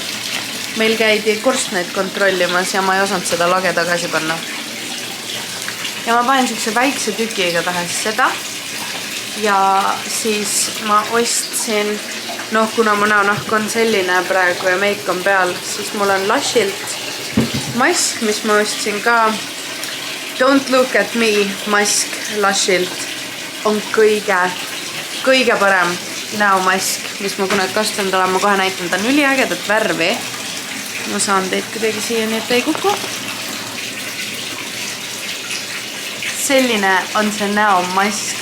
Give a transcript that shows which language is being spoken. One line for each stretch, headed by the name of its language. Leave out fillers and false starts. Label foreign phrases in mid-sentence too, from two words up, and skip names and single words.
Estonian: Meil käidi korstneid kontrollimas ja ma ei osanud seda lage tagasi panna. Ja ma panen siukse väikse tüki igatahes seda. Ja siis ma ostsin, kuna mu näonahk on selline praegu ja meik on peal, siis mul on Lushilt mask, mis ma ostsin ka. Don't look at me mask Lushilt on kõige parem näomask, mis ma kunagi kasutanud olen. Ma kohe näitan, ta on üliägedat värvi. Ma saan teid kuidagi siia, nii et ei kuku. Selline on see näomask.